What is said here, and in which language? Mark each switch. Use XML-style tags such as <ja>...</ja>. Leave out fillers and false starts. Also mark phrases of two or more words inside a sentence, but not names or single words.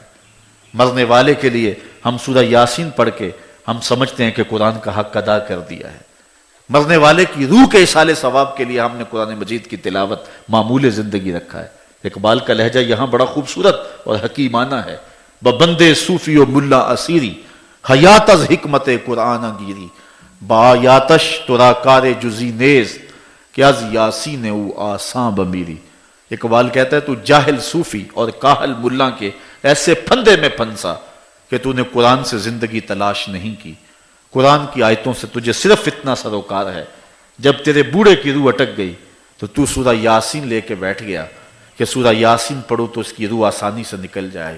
<ur>مرنے والے کے لیے ہم سورہ یاسین پڑھ کے ہم سمجھتے ہیں کہ قرآن کا حق ادا کر دیا ہے۔ مرنے والے کی روح کے اصالے ثواب کے لیے ہم نے قرآن مجید کی تلاوت معمول زندگی رکھا ہے۔ اقبال کا لہجہ یہاں بڑا خوبصورت اور حکیمانہ ہے۔</ur> <fa>بندے صوفی و ملا اسیری، حیات از حکمت قرآن گیری، با یاتش ترا کار جزی نیز، کہ از یاسین او آساں بمیری۔</fa> <ur>اقبال کہتا ہے تو جاہل صوفی اور کاہل ملا کے ایسے پھندے میں پھنسا کہ تو نے قرآن سے زندگی تلاش نہیں کی، قرآن کی آیتوں سے تجھے صرف اتنا سروکار ہے جب تیرے بوڑھے کی روح اٹک گئی تو تو سورہ یاسین لے کے بیٹھ گیا کہ سورہ یاسین پڑھو تو اس کی روح آسانی سے نکل جائے۔</ur>